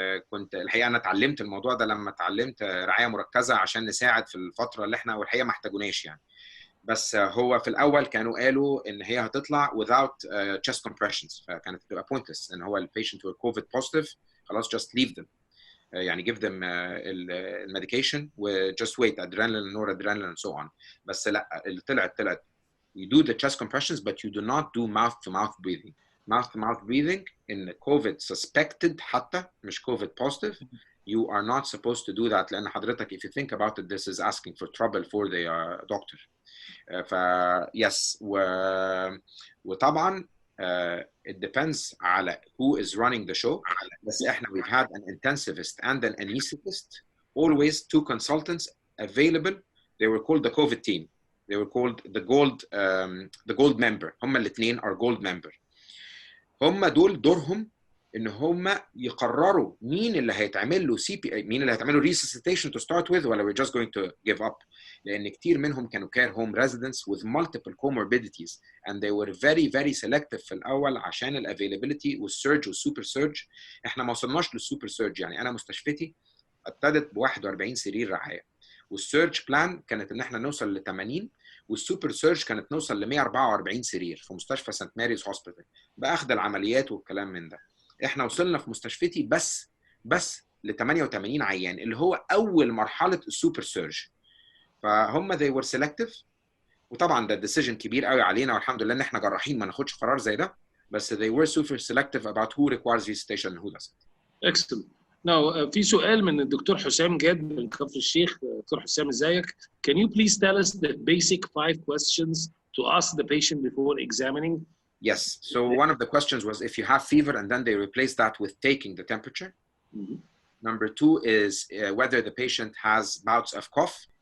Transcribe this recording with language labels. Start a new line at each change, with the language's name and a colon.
Arabic: كنت الحقيقه انا اتعلمت الموضوع ده لما اتعلمت رعايه مركزه عشان نساعد في الفتره اللي احنا والحقيقه ما احتاجوناش يعني. بس هو في الاول كانوا قالوا ان هي هتطلع
English: without chest compressions،
Arabic: فكانت هتبقى pointless ان هو البيشنت
English: were COVID positive
Arabic: خلاص
English: just leave them. يعني give them الميديكيشن و just wait adrenaline noradrenaline and so on.
Arabic: بس لا اللي طلعت
English: you do the chest compressions but you do not do mouth to mouth breathing. Mouth to mouth breathing in COVID suspected
Arabic: حتى مش
English: COVID positive, you are not supposed to do that
Arabic: لأن حضرتك
English: if you think about it this is asking for trouble for the doctor. yes وطبعا it depends على who is running the show.
Arabic: بس احنا
English: we've had an intensivist and an anesthetist, always 2 consultants available. They were called the COVID team. They were called the gold member.
Arabic: هم الاثنين
English: are gold member.
Arabic: هم دول دورهم ان هم يقرروا مين اللي هيتعمل له مين اللي هيتعمل له
English: resuscitation to start with
Arabic: ولا
English: we're just going to give up.
Arabic: لان كتير منهم كانوا
English: care home residents with multiple comorbidities and they were very very selective
Arabic: في الاول عشان ال availability والسيرج والسوبر سيرج. احنا ما وصلناش للسوبر سيرج، يعني انا مستشفيتي ابتدت ب 41 سرير رعايه، والسيرج بلان كانت ان احنا نوصل ل 80، والسوبر سيرج كانت نوصل ل 144 سرير في مستشفى سانت ماريز هوسبيتال باخذ العمليات والكلام من ده. احنا وصلنا في مستشفيتي بس ل 88 عيان اللي هو اول مرحله السوبر سيرج. فهم
English: they were selective،
Arabic: وطبعا ده decision كبير قوي علينا، والحمد لله ان احنا جراحين ما ناخدش قرار زي ده، بس
English: they were super selective about who requires resuscitation and who doesn't. Excellent.
Arabic: Now في سؤال من الدكتور حسام جاد من كفر الشيخ.
English: doctor حسام
Arabic: ازيك؟
English: Can you please tell us the basic 5 questions to ask the patient before examining? Yes. So one of the questions was if you have fever, and then they replaced that with taking the temperature. Mm-hmm. Number 2 is whether the patient has bouts of cough.